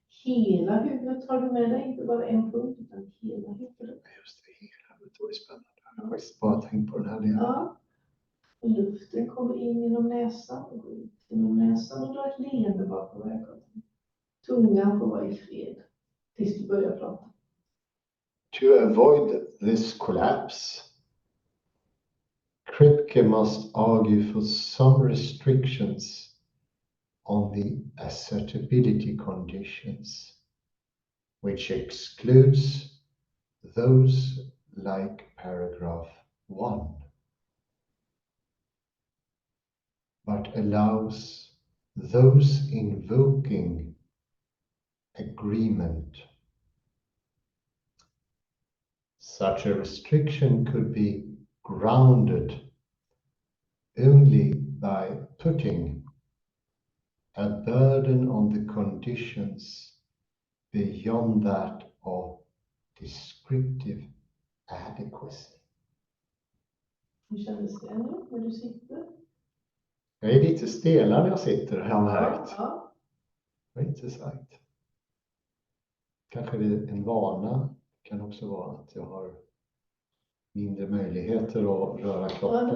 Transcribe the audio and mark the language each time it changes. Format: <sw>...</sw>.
<sv>Hela huvudet har du med dig, inte bara en punkt utan hela huvudet. Just det, hela huvudet var spännande. Jag har faktiskt bara tänkt på den här delen. Och luften kommer in genom näsan och går ut genom näsan och drar ett leende bakom ögonen. Tungan får vara i fred tills du börjar prata.</sv> <en>To avoid this collapse, Kripke must argue for some restrictions on the assertability conditions, which excludes those like paragraph 1, but allows those invoking agreement. Such a restriction could be grounded only by putting a burden on the conditions beyond that of descriptive adequacy.</en> <sv>Hur kändes det nu när du sitter? Jag är lite stelare när jag sitter, har jag märkt. Det var intressant. Kanske det är en vana. Det kan också vara att jag har mindre möjligheter att röra kroppen.</sv>